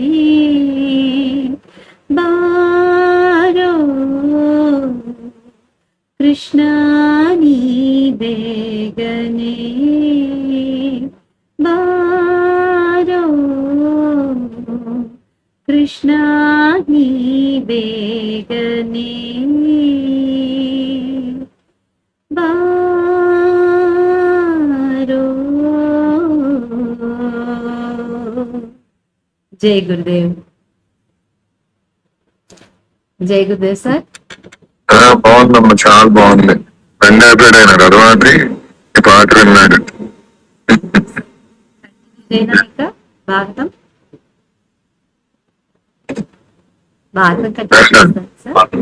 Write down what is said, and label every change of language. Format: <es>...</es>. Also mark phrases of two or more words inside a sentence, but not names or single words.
<kn>ಬಾರೋ ಕೃಷ್ಣ ನೀ ಬೇಗನೆ ಬಾರೋ ಕೃಷ್ಣ ನೀ ಬೇಗನೆ ಬಾರೋ.</kn> <hi>जय गुरुदेव. जय गुरुदेव సార్.</hi> <te>బాగుందమ్మా, చాలా బాగుంది. రెండు అయిపోయాడు ఆయన కదవాడి ఈ పాట విన్నాడు. భారతం భారతం కంటిన్యూ సార్.</te>